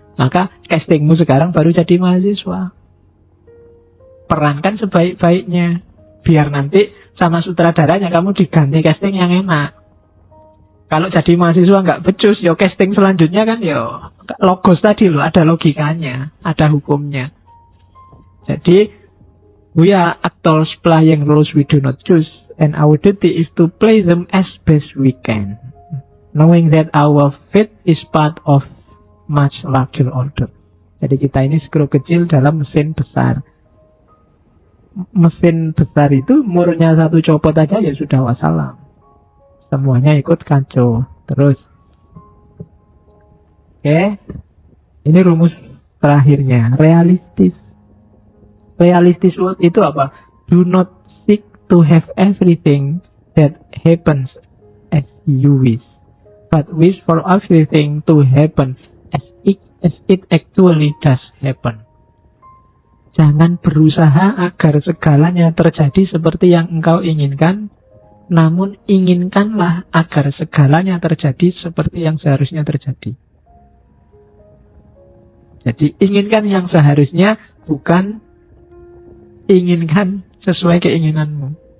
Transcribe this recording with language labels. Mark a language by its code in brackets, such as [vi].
[id] Maka castingmu sekarang baru jadi mahasiswa. Perankan sebaik-baiknya. Biar nanti sama sutradaranya kamu diganti casting yang enak. Kalau jadi mahasiswa nggak becus, ya casting selanjutnya kan ya logos tadi loh, ada logikanya, ada hukumnya. Jadi [en] we are actors playing roles we do not choose, and our duty is to play them as best we can, knowing that our fate is part of much larger order. [id] Jadi kita ini skru kecil dalam mesin besar. mesin besar itu murnya satu copot aja ya sudah wassalam. Semuanya ikut kacau. Terus, oke, ini rumus terakhirnya, realistis. Realistis itu apa? [en] Do not seek to have everything that happens as you wish, but wish for everything to happen as it actually does happen. [id] Jangan berusaha agar segalanya terjadi seperti yang engkau inginkan, namun inginkanlah agar segalanya terjadi seperti yang seharusnya terjadi. Jadi inginkan yang seharusnya, bukan inginkan sesuai keinginanmu.